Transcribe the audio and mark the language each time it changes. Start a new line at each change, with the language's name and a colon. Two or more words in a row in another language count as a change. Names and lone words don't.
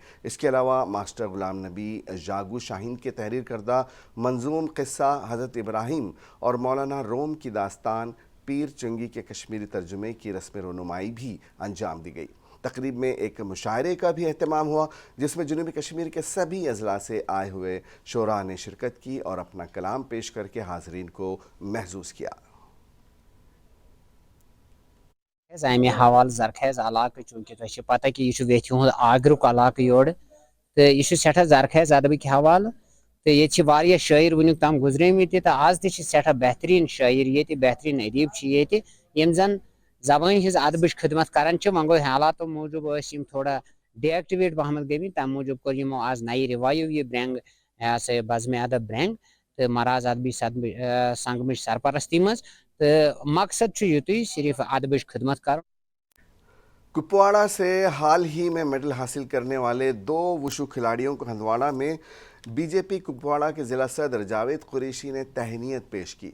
Urdu: اس کے علاوہ ماسٹر غلام نبی جاگو شاہین کے تحریر کردہ منظوم قصہ حضرت ابراہیم اور مولانا روم کی داستان پیر چنگی کے کشمیری ترجمے کی رسم رونمائی بھی انجام دی گئی. تقریب میں ایک مشاعرے کا بھی اہتمام ہوا، جس میں جنوبی کشمیر کے سبھی اضلاع سے آئے ہوئے شعراء نے شرکت کی اور اپنا کلام پیش کر کے حاضرین کو محسوس کیا.
Kashmiri: अमे हवाल जरखेज इलाक चूंकि तुझे पता कि यह वेथ आगरुक इलाक योर तो यह सठा जरखेज अदबिक हवाल तो ये शायर वुनिक तम गुजरमित तो आज तठा बेहतरीन शायर ये बेहतरीन अदीब यम जन जबान हज अदब खिदमत करान वह गो हालातों मूजूब थोड़ा डीएक्टिवेट पहमत गई तम मूजूब कोर यमो आज नई रिवाइव ये ब्रेंग से बज़्म अदब ब्रेंग तो मराज अदबी संगमिश सरपरस्ती मज तो मकसद युतु सिर्फ अदबिश खिदमत कर।
Urdu: کپواڑہ سے حال ہی میں میڈل حاصل کرنے والے 2 وشو کھلاڑیوں کو ہندواڑہ میں بی جے پی کپواڑہ کے ضلع صدر جاوید قریشی نے تہنیت پیش کی.